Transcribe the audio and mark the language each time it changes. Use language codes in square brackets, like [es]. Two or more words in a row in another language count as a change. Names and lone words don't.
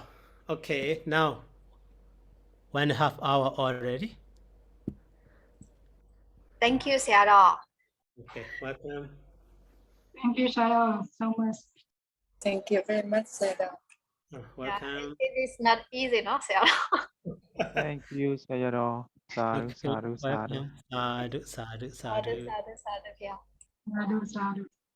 [en] Okay, now 1.5 hours already. Thank you, Sayadaw. Okay, welcome. Thank you, Sayadaw, so much. Thank you very much, Sayadaw. Welcome. It is not easy, no, Sayadaw? Thank you, Sayadaw. Sadhu, Okay, [pi] sadhu, sadhu. [en] welcome. Sadhu. [pi] Sadhu, yeah. Sadhu, sadhu.